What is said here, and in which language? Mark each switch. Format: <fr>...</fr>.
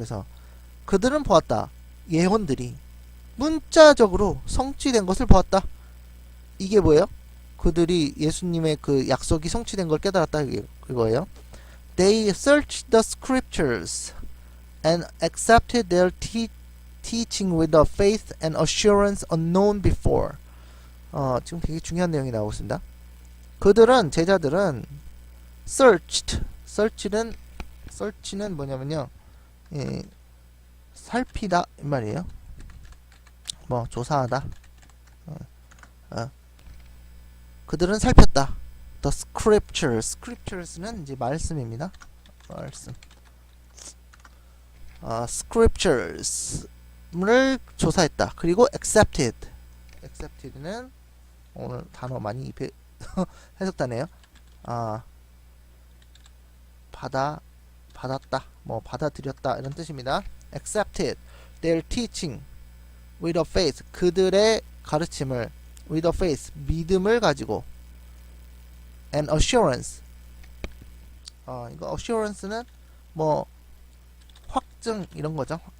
<ko>그래서 그들은 보았다. 예언들이 문자적으로 성취된 것을 보았다. 이게 뭐예요? 그들이 예수님의 그 약속이 성취된 걸 깨달았다. 이거예요.</ko> <en>They searched the scriptures and accepted their teaching with a faith and assurance unknown before.</en> <ko>지금 되게 중요한 내용이 나오고 있습니다. 제자들은 search는 뭐냐면요, 살피다 이 말이에요. 뭐 조사하다. 그들은 살폈다. The scriptures는 이제 말씀입니다. 말씀. scriptures를 조사했다. 그리고 accepted는 오늘 단어 많이 해석다네요. 받았다, 뭐 받아들였다 이런 뜻입니다.</ko> <en>accepted their teaching with a faith.</en> <ko>그들의 가르침을</ko> <en>with a faith,</en> <ko>믿음을 가지고,</ko> <en>and assurance.</en> <ko>이거 assurance는 뭐 확증 이런 거죠.</ko>